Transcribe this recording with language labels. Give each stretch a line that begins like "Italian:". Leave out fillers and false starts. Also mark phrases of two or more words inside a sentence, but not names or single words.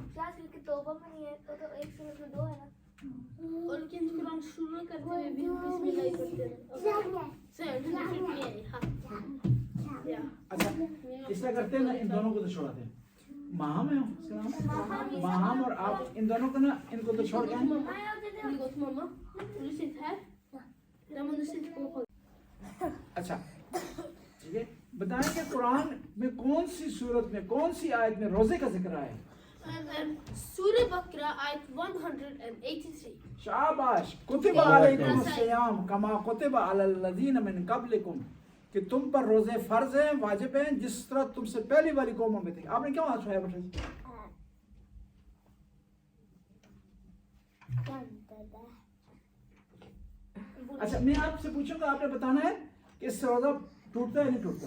Hindi: क्या सिर्फ तौबा में नहीं है तो एक सूरत में 2 है ना. और लेकिन कुरान शुरू करते हुए भी बिस्मिल्लाह करते हैं. So 151. हाँ. या. अच्छा इसलिए करते हैं ना, इन दोनों को तो छोड़ाते हैं. माहम है सलाम. माहम और आप इन दोनों को ना इनको तो छोड़ के
Swedish: Mamma. Vill du gå till mamma? Vill du sitta här? Ja, men du sitter på golvet.
Hindi: अच्छा ठीक है. बताएं कि कुरान में कौन सी सूरत में कौन सी आयत में रोजे का जिक्र है? Surah Baqarah, ayat 183. शाबाश.
Arabic: كتب عليكم الصيام كما كتب على الذين من قبلكم
Hindi: कि तुम पर रोजे फर्ज हैं, वाजिब हैं जिस तरह तुमसे पहली वाली कौमों में थे. आपने क्यों हाथ उठाया बेटा? अच्छा मैं आपसे पूछूंगा, आपने बताना है कि इससे रोजा टूटता है नहीं टूटता?